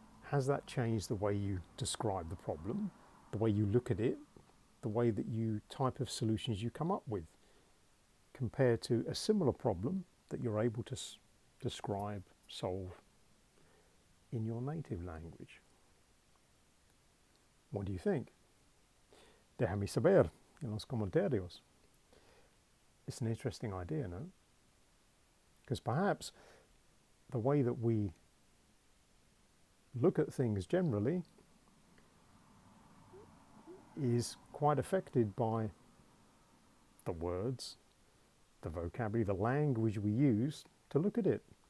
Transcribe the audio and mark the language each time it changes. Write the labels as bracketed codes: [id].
[en] has that changed the way you describe the problem, the way you look at it, the way that you type of solutions you come up with, compared to a similar problem that you're able to describe, solve in your native language? What do you think? [es] Déjame saber en los comentarios. [en] It's an interesting idea, no? Because perhaps the way that we look at things generally is quite affected by the words, the vocabulary, the language we use to look at it.